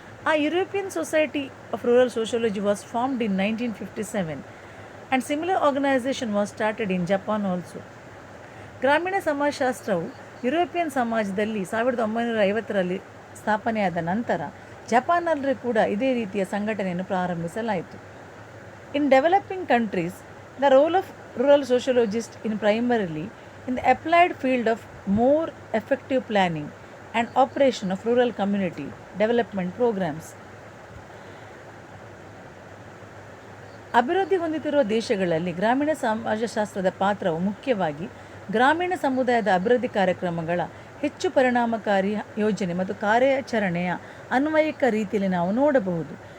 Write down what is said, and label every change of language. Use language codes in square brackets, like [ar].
[en] ಆ European society of rural sociology was formed in 1957 and similar organization was started in Japan also. [kn] ಗ್ರಾಮೀಣ ಸಮಾಜಶಾಸ್ತ್ರವು European ಸಮಾಜದಲ್ಲಿ 1950ರಲ್ಲಿ ಸ್ಥಾಪನೆಯಾದ ನಂತರ ಜಪಾನ್ನಲ್ಲಿ ಕೂಡ ಇದೇ ರೀತಿಯ ಸಂಘಟನೆಯನ್ನು ಪ್ರಾರಂಭಿಸಲಾಯಿತು. [en] In developing countries, the role of rural sociologist in primarily in the applied field of more effective planning and operation of rural community development programs. [kn] ಅಭಿವೃದ್ಧಿ ಹೊಂದುತ್ತಿರುವ ದೇಶಗಳಲ್ಲಿ ಗ್ರಾಮೀಣ ಸಮಾಜಶಾಸ್ತ್ರದ ಪಾತ್ರವು ಮುಖ್ಯವಾಗಿ ಗ್ರಾಮೀಣ ಸಮುದಾಯದ ಅಭಿವೃದ್ಧಿ ಕಾರ್ಯಕ್ರಮಗಳ ಹೆಚ್ಚು ಪರಿಣಾಮಕಾರಿ ಯೋಜನೆ ಮತ್ತು ಕಾರ್ಯಾಚರಣೆಯ ಅನ್ವಯಿಕ ರೀತಿಯಲ್ಲಿ ನಾವು ನೋಡಬಹುದು.